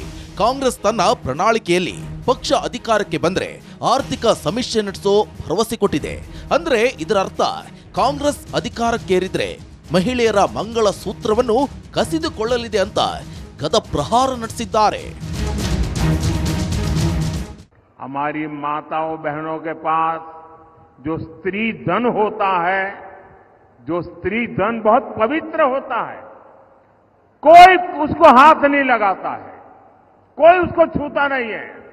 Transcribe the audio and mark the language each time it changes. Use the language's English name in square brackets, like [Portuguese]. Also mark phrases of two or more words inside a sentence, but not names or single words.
[Kannada] ಕಾಂಗ್ರೆಸ್ ತನ್ನ ಪ್ರಣಾಳಿಕೆಯಲ್ಲಿ ಪಕ್ಷ ಅಧಿಕಾರಕ್ಕೆ ಬಂದ್ರೆ ಆರ್ಥಿಕ ಸಮೀಕ್ಷೆ ನಡೆಸೋ ಭರವಸೆ ಕೊಟ್ಟಿದೆ. ಅಂದ್ರೆ ಇದರ ಅರ್ಥ ಕಾಂಗ್ರೆಸ್ ಅಧಿಕಾರಕ್ಕೇರಿದ್ರೆ ಮಹಿಳೆಯರ ಮಂಗಳ ಸೂತ್ರವನ್ನು ಕಸಿದುಕೊಳ್ಳಲಿದೆ ಅಂತ ಗದ ಪ್ರಹಾರ ನಡೆಸಿದ್ದಾರೆ. [Hindi] हमारी माताओं बहनों के पास जो स्त्री धन होता है, जो स्त्री धन बहुत पवित्र होता है, कोई उसको हाथ नहीं लगाता है, कोई उसको छूता नहीं है.